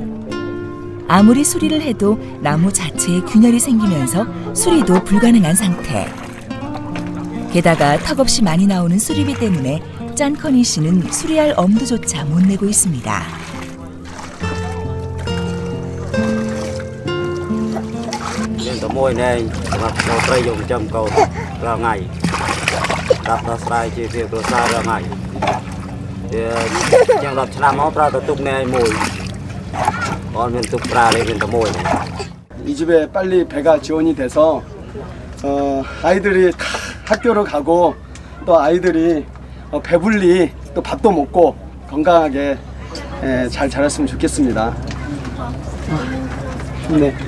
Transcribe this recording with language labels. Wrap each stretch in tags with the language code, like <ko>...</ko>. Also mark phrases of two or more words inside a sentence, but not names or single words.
<ko>아무리 수리를 해도 나무 자체에 균열이 생기면서 수리도 불가능한 상태. 게다가 턱없이 많이 나오는 수리비 때문에 짠커니 씨는 수리할 엄두조차 못 내고 있습니다.</ko> <km>មានតែមួយនេះសម្រាប់ចូលត្រីយកចំកោតរាល់ថ្ងៃដាក់ដល់ស្រ័យជាវាប្រសើររាល់ថ្ងៃវាយ៉ាង10ឆ្នាំមកប្រើទៅទុកនេះមួយអត់មានទុកប្រើទេមានតែមួយ</km> <ko>이 집에 빨리 배가 지원이 돼서 아이들이 다 학교로 가고 또 아이들이 배불리 또 밥도 먹고 건강하게 잘 자랐으면 좋겠습니다. 네.</ko>